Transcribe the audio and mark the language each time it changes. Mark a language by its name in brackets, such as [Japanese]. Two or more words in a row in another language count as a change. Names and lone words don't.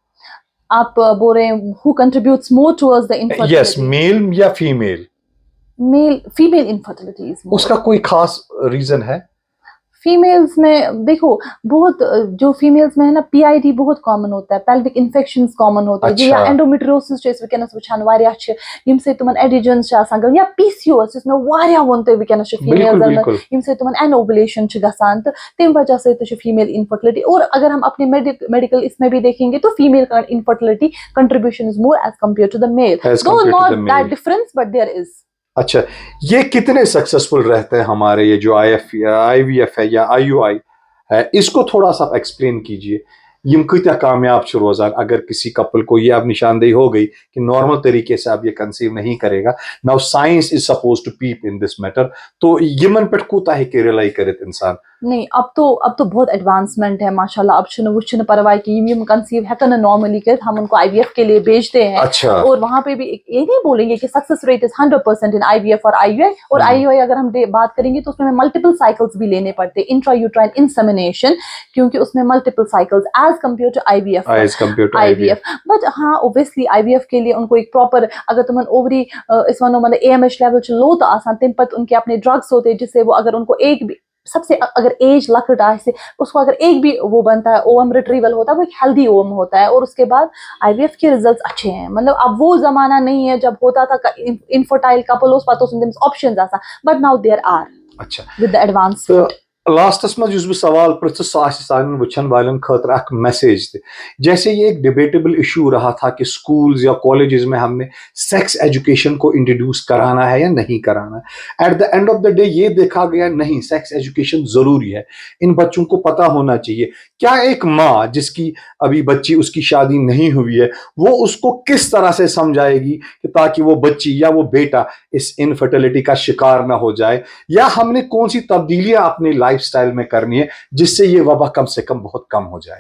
[Hindi] आप बोल रहे हैं [English] who contributes more towards the infertility? yes, male or female? male, female infertility is more. [Hindi] उसका कोई खास रीजन है? फीमेल्स में देखो, बहुत जो फीमेल्स में है ना, पीआईडी बहुत कॉमन होता है, [English] pelvic infections [Hindi] कॉमन होते हैं, या अच्छा। [Kashmiri] एंडोमेट्रियोसिस जो वुनकस वुचान वारिया छ, यमसे तुमन एडिजन्स छ आसान गन, या पीसीओएस जिसमें वारिया वोन तो वुनकस छ फीमेल्स में, यमसे तुमन एनोवुलेशन छ गसान, तो तम वजह से तो [English] female infertility. [Hindi] और अगर हम अपने मेडिकल इसमें भी देखेंगे तो [English] female infertility contribution is more as compared to the male, though not that difference but there is. [Hindi] अच्छा, ये कितने सक्सेसफुल रहते हैं हमारे ये जो आईवीएफ है या आईयूआई है, इसको थोड़ा सा एक्सप्लेन कीजिए। [Kashmiri] यम कितना कामयाब रोजान [Hindi] अगर किसी कपल को ये अब निशानदेही हो गई कि नॉर्मल तरीके से अब ये कंसीव नहीं करेगा, [English] now science is suppose to peep in this matter, [Hindi] तो यमन पे कूता है कि रिलाई करे इंसान? नहीं, अब तो बहुत एडवांसमेंट है माशाल्लाह। [Kashmiri] अब छुन वुछ परवाह कि यम कंसीव हेकन नॉर्मली कर, [Hindi] हम उनको आईवीएफ के लिए भेजते हैं। अच्छा। और वहां पे भी ये नहीं बोलेंगे कि [English] success rate is 100% in IVF [Hindi] और आईयूआई। और आईयूआई अगर हम बात करेंगे तो उसमें [English] multiple cycles [Hindi] भी लेने पड़ते हैं, [English] intrauterine insemination, [Hindi] क्योंकि उसमें [English] multiple cycles as compare to IVF. [Hindi] बट हाँ, ओब्वियसली आईवीएफ के लिए उनको एक प्रॉपर, अगर [Kashmiri] तुम ओवरी इस वनो [Hindi] मतलब [English] AMH level low [Kashmiri] तो आसान, तम पत [Hindi] उनके अपने ड्रग्स होते हैं जिससे वो, अगर उनको एक भी सबसे अगर एज लकट आए उसको अगर एक भी वो बनता है, [English] ovum retrieval [Hindi] होता है, वो एक [English] healthy ovum [Hindi] होता है, और उसके बाद आईवीएफ के रिजल्ट्स अच्छे हैं। मतलब अब वो जमाना नहीं है जब होता था [English] infertile couple [Hindi] ऑप्शंस आसा, [English] but now there are. [Hindi] अच्छा, [English] with the advance. [Hindi] लास्टस में जो सवाल [Kashmiri] पृछ सान वुचन वालन खतर अख मैसेज थे, [Hindi] जैसे ये एक डिबेटेबल इशू रहा था कि स्कूल्स या कॉलेजेस में हमने [English] sex education [Hindi] को इंट्रोड्यूस कराना है या नहीं कराना है। [English] at the end of the day [Hindi] ये देखा गया नहीं, [English] sex education [Hindi] जरूरी है, इन बच्चों को पता होना चाहिए। क्या एक माँ जिसकी अभी बच्ची उसकी शादी नहीं हुई है, वो उसको किस तरह से समझाएगी कि ताकि वो बच्ची या वो बेटा इस इनफर्टिलिटी का शिकार ना हो जाए, या हमने कौन सी तब्दीलियां अपनी लाइफस्टाइल में करनी है जिससे ये वबा कम से कम बहुत कम हो जाए?